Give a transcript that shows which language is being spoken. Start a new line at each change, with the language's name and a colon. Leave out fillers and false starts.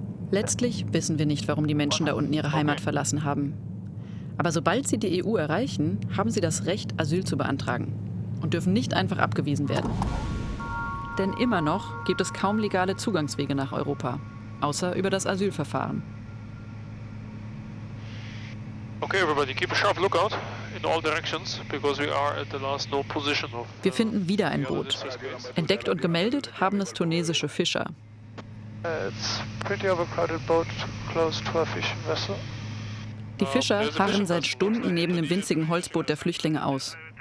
German: Letztlich wissen wir nicht, warum die Menschen da unten ihre Heimat verlassen haben. Aber sobald sie die EU erreichen, haben sie das Recht, Asyl zu beantragen und dürfen nicht einfach abgewiesen werden. Denn immer noch gibt es kaum legale Zugangswege nach Europa, außer über das Asylverfahren.
English: Okay, everybody, keep a sharp lookout in all directions, because we are at the last known position of.
German: Wir finden wieder ein Boot. Entdeckt und gemeldet haben es tunesische Fischer.
English: It's pretty overcrowded boat close to a fishing vessel.
German: Die Fischer harren seit Stunden neben dem winzigen Holzboot der Flüchtlinge aus.